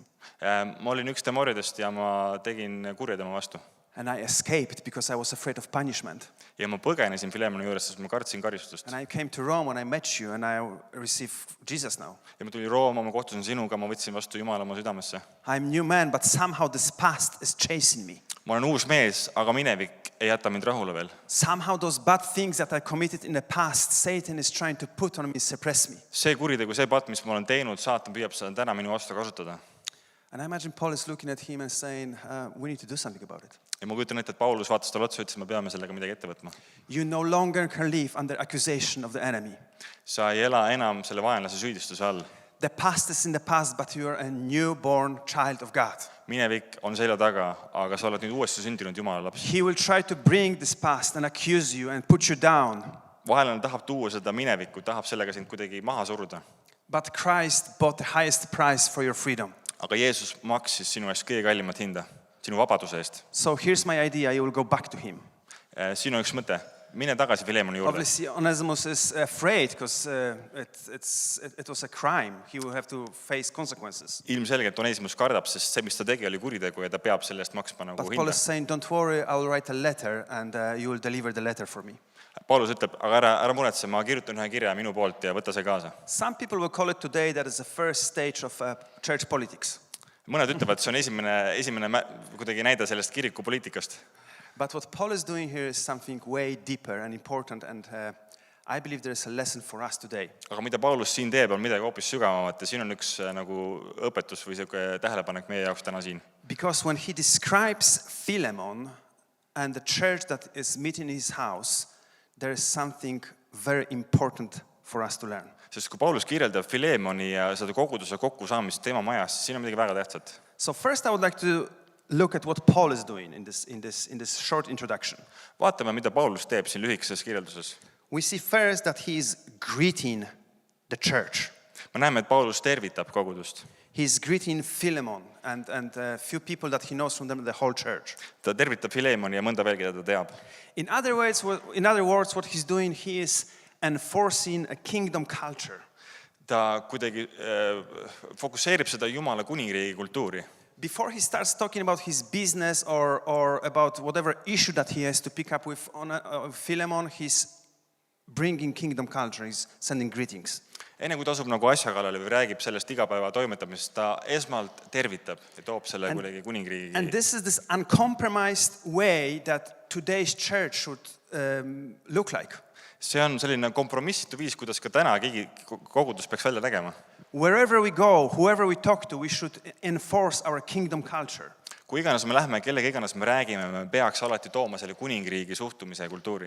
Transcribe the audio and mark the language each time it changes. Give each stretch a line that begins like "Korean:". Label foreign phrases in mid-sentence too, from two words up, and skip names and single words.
Estonian: Ma olin üks tema orjadest ja ma tegin kurja tema vastu.
English: And I escaped because I was afraid of punishment.
Estonian: Ja ma põgenesin Filemoni juures, sest ma kartsin karistust.
English: And I came to Rome when I met you and I received Jesus now.
Estonian: Ja ma tulin Rooma, ma kohtusin sinuga, ma võtsin vastu Jumala oma südamesse.
English: I'm a new man, but somehow this past is chasing me.
Estonian: Ma olen uus mees, aga minevik ei jäta mind rahule veel.
English: Somehow those bad things that I committed in the past, Satan is trying to put on me, suppress me.
Estonian: See kuritegu, see patt, mis ma olen teinud, saatan püüab seda täna minu vastu kasutada.
English: And I imagine Paul is looking at him and saying, we need to do something about it.
Estonian: Ja ma kujutan ette, et Paulus vaatas talle otsa ja ütles, et me peame sellega midagi ette võtma.
English: You no longer can live under accusation of the enemy.
Estonian: Sa ei ela enam selle vaenlase süüdistuse all.
English: The past is in the past, but you are a newborn child of God.
Estonian: Minevik on selja taga, aga sa oled nüüd uuesti sündinud Jumala laps.
English: He will try to bring this past and accuse you and put you down.
Estonian: Vahelane tahab tuua seda minevikku, tahab sellega sind kuidagi maha suruda.
English: But Christ bought the highest price for your freedom.
Estonian: Aga Jeesus maksis sinu eest kõige kallimat hinda, sinu vabaduse eest.
English: So here's my idea, you will go back to him.
Estonian: Sinu üks mõte, mine tagasi Filemoni juurde.
English: Obviously Onesimus is afraid because it was a crime. He will have to face consequences.
Estonian: Ilmselgelt Onesimus kardab, sest see, mis ta tegi, oli kuritegu ja ta peab selle eest maksma nagu
English: But Paul
Estonian: hinda.
English: is saying, don't worry, I will write a letter and you will deliver the letter for me.
Estonian: Paulus ütleb, aga ära muretse, ma kirjutan ühe kirja minu poolt ja võta see kaasa.
English: Some people will call it today that is the first stage of church politics.
Estonian: Mõned ütlevad, see on esimene kuidagi näide sellest kirikupoliitikast.
English: But what Paul is doing here is something way deeper and important and I believe there is a lesson for us today.
Estonian: Aga mida Paulus siin teeb, on midagi hoopis sügavamat ja siin on üks nagu õpetus või selline tähelepanek meie jaoks täna siin.
English: Because when he describes Philemon and the church that is meeting in his house, there is something very important for us to learn.
Estonian: Sest kui Paulus kirjeldab Philemoni ja seda koguduse kokkusaamist tema majas, siis siin on midagi väga tähtsat.
English: So first I would like to look at what Paul is doing in this short introduction.
Estonian: Vaatame, mida Paulus teeb siin lühikeses kirjelduses.
English: We see first that he is greeting the church.
Estonian: Me näeme, et Paulus tervitab kogudust.
English: He is greeting Philemon and a few people that he knows from them, the whole church.
Estonian: Ta tervitab Philemoni ja mõnda veel, keda ta teab.
English: In other words, what he's doing, he is enforcing a kingdom culture.
Estonian: Ta kuidagi fokusseerib seda Jumala kuningriigi kultuuri.
English: Before he starts talking about his business or about whatever issue that he has to pick up with Philemon, he's bringing kingdom culture, he's sending greetings.
Estonian: Enne kui ta asub nagu asja kallale või räägib sellest igapäeva toimetamisest, ta esmalt tervitab ja toob selle kuidagi kuningriigi.
English: And this is this uncompromised way that today's church should look like.
Estonian: See on selline kompromissitu viis, kuidas ka täna kogudus peaks välja nägema.
English: Wherever we go, whoever we talk to, we should enforce our kingdom culture.
Estonian: Kui iganes me lähme, kellega iganes me räägime, me peaks alati tooma selle kuningriigi suhtumise ja kultuuri.